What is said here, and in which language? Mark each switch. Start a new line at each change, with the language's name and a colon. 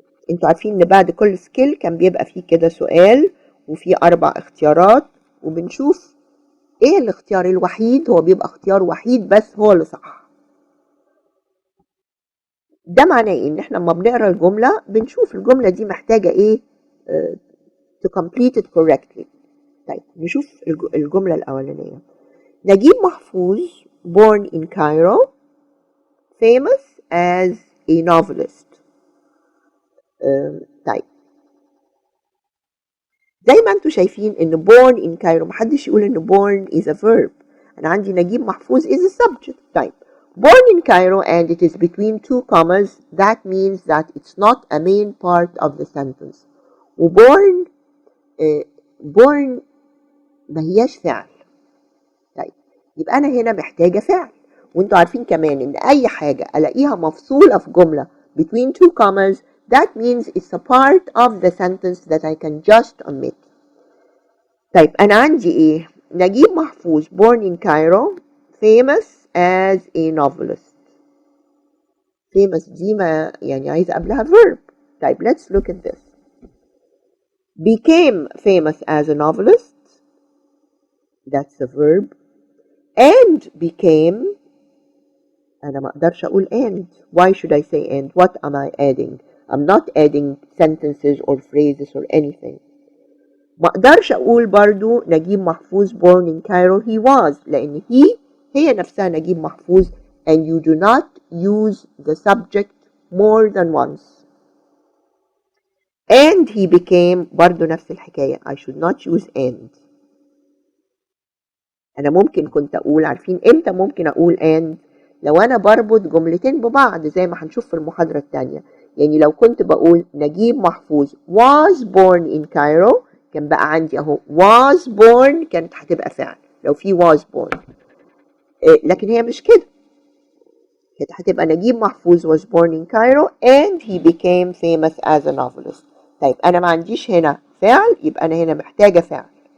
Arabic: انتوا عارفين ان بعد كل سكيل كان بيبقى فيه كده سؤال وفيه 4 اختيارات، وبنشوف ايه الاختيار الوحيد، هو بيبقى اختيار وحيد بس هو اللي صح. ده معناه ايه؟ ان احنا لما بنقرا الجمله بنشوف الجمله دي محتاجه ايه
English: to complete it correctly.
Arabic: طيب نشوف الجمله الاولانيه.
English: نجيب محفوظ born in Cairo famous as a novelist.
Arabic: طيب زي ما انتوا شايفين ان born in Cairo محدش يقول ان
English: born is a verb. انا عندي نجيب محفوظ is a subject. طيب born in Cairo and it is between 2 commas, that means that it's not a main part of the sentence.
Arabic: وborn born ما هياش فعل. طيب يبقى انا هنا محتاجه فعل، وانتوا عارفين كمان ان اي حاجه الاقيها مفصوله في جمله
English: between 2 commas, that means it's a part of the sentence that I can just omit. طيب أنا عندي إيه؟ نجيب محفوظ born in Cairo famous as a novelist.
Arabic: famous دي ما يعني عايزة قبلها verb.
English: طيب let's look at this. became famous as a novelist, that's a verb. and became
Arabic: أنا ما أقدرش أقول and.
English: why should I say and? what am I adding? I'm not adding sentences or phrases or anything.
Arabic: ما اقدرش اقول برضو
English: نجيب محفوظ born in Cairo he was،
Arabic: لان هي نفسها
English: نجيب محفوظ and you do not use the subject more than once. and he became
Arabic: برضو نفس الحكاية.
English: I should not use and.
Arabic: انا ممكن كنت اقول، عارفين امتى ممكن اقول and؟ لو انا بربط جملتين ببعض زي ما هنشوف في المحاضرة التانية. يعني لو كنت بقول نجيب محفوظ
English: was born in Cairo
Arabic: كان بقى عندي اهو was born كانت هتبقى فعل لو في was born. لكن هي مش كده. كانت هتبقى
English: نجيب محفوظ was born in Cairo and he became famous as a novelist.
Arabic: طيب أنا ما عنديش هنا فعل، يبقى أنا هنا محتاجة فعل.